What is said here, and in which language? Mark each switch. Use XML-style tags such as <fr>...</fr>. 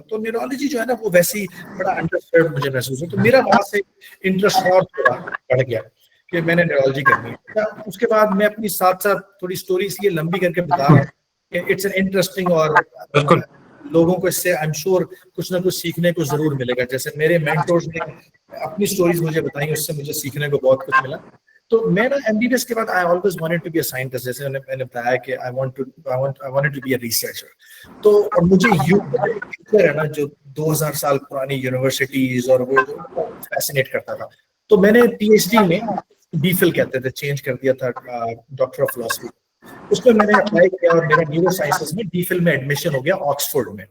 <ur>تو نیورولوجی جو ہے نا وہ ویسی بڑا انڈر سروڈ مجھے محسوس ہوا. تو میرا وہاں سے انٹرسٹ اور بڑھ گیا کہ میں نے نیورولوجی کرنی ہے. اس کے بعد میں اپنی ساتھ ساتھ تھوڑی اسٹوری اس لیے لمبی کر کے بتا رہا ہوں کہ</ur> <en>it's an interesting,</en> <ur>اور لوگوں کو اس سے</ur> <en>I am sure</en> <ur>کچھ نہ کچھ سیکھنے کو ضرور ملے گا. جیسے میرے مینٹورز نے اپنی اسٹوریز مجھے بتائیں, اس سے مجھے سیکھنے کو بہت کچھ ملا. تو میں نا MBBS کے بعد</ur> <en>I always wanted to be a scientist,</en> <ur>جیسے میں نے بتایا کہ</ur> <en>I wanted to be a researcher.</en> <ur>تو اور مجھے ہے نا جو 2000 سال پرانی یونیورسٹیز اور وہ فیسینیٹ کرتا تھا. تو میں نے PhD میں DPhil کہتے تھے, چینج کر دیا تھا ڈاکٹر آف فلاسفی. اس میں میں نے اپلائی کیا اور میرا نیورو سائنسز میں DPhil میں ایڈمیشن ہو گیا آکسفورڈ میں.</ur>